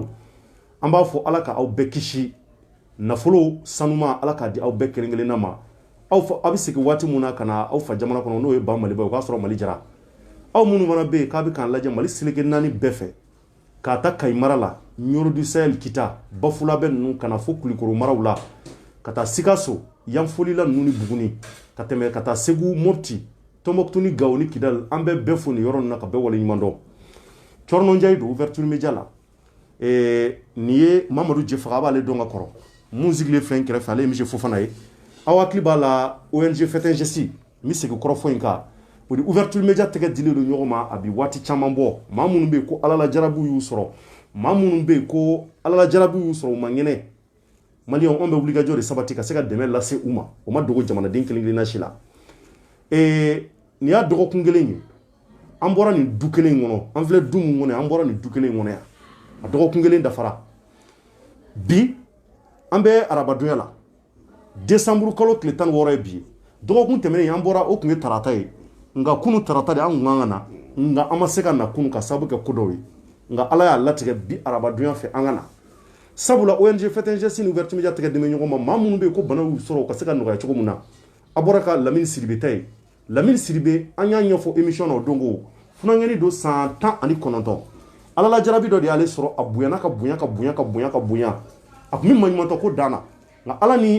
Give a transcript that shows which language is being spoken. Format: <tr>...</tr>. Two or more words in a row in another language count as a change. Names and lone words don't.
<bm>an b'a fɔ Ala ka aw bɛɛ kisi nafolo sanuma Ala k'a di aw bɛɛ kelen-kelenna ma aw bɛ segin waati min na ka na aw fa jamana kɔnɔ n'o ye ba Maliba o k'a sɔrɔ Mali jara aw minnu fana bɛ yen k'a bɛ k'an lajɛ Mali seleke naani bɛɛ fɛ k'a ta Kayi mara la Nioro du Sahel Kita Bafulabe ninnu ka na fo Kulikoro maraw la ka taa Sikaso Yanfolila ninnu ni Buguni ka tɛmɛ ka taa Segu Mopti Tombouctou ni Gao ni Kidal an bɛ bɛɛ fo nin yɔrɔ ninnu na ka bɛɛ waleɲuman dɔn Cɔrɔnɔ Ndiaye don</bm> <fr>ouverture média</fr> <bm>la nin ye Mamadu Djefaga a b'ale dɔn ka kɔrɔ mun sigilen filɛ n kɛrɛfɛ ale ye monsieur Fofana ye aw hakili b'a la ONG Faites un geste n bɛ segin kɔrɔfɔ in kan o de</bm> <fr>ouverture média</fr> <bm>tɛgɛ dilen don ɲɔgɔn ma a bɛ waati caman bɔ maa minnu bɛ yen ko Ala la jarabiw y'u sɔrɔ maa minnu bɛ yen ko Ala la jarabiw y'u sɔrɔ u ma ŋɛnɛ Maliyɛnw anw bɛ wulikajɔ de sabati ka se ka dɛmɛ lase u ma o ma dogo jamanaden kelen-kelenna si la nin y'a dɔgɔkun kelen ye an bɔra nin du kelen in kɔnɔ an filɛ du mun kɔnɔ an bɔra nin du kelen in kɔnɔ yan a dɔgɔkun kelen dafara bi an bɛ arabadonya la décembre kalo tile 16 ye bi ye dɔgɔkun tɛmɛnen an bɔra o tun ye tarata ye nka kunu tarata de an kun kan ka na nka an ma se ka na kunu ka sababu kɛ ko dɔw ye nka Ala y'a latigɛ bi arabadonya fɛ an ka na sabula ONG Faites un geste ni</bm> <fr>ouverture média</fr> <bm>tɛgɛ dɛmɛ ɲɔgɔn ma maa minnu bɛ yen ko bana y'u sɔrɔ u ka se ka nɔgɔya cogo min na a bɔra ka Lamini Sidibe ta ye Lamini Sidibe an y'a ɲɛfɔ émission na o don ko funankɛni don san 19 Ala la jarabi dɔ de y'ale sɔrɔ a bonyana ka bonya ka bonya ka bonya ka bonya a kun bɛ maɲumantɔ ko danna nka Ala ni an</bm>